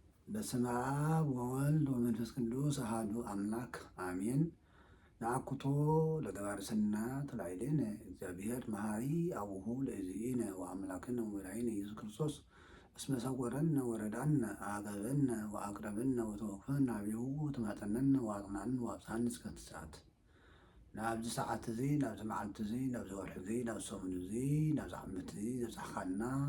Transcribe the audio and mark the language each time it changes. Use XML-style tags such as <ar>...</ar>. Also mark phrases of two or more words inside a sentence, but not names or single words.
<gez>በስመ አብ ወወልድ ወመንፈስ ቅዱስ አሐዱ አምላክ አሜን። ነአኩቶ ለገባር ሰናት ላዕሌነ እግዚአብሔር መሐሪ አቡሁ ለእግዚእነ ወአምላክነ ወመድኃኒነ ኢየሱስ ክርስቶስ እስመ ሰወረነ ወረዳነ አገበነ ወአቅረበነ ወተወክፈነ አብሁ ወተማጠነነ ወአጽናነ ወአብጽሐነ እስከ ትስዓት</gez> <ti>ናብዚ ሰዓት እዚ ናብዚ መዓልቲ እዚ ናብዚ ወርሒ እዚ ናብዚ ሰሙን እዚ ናብዚ ዓመት እዚ ዘብፅሐካና</ti>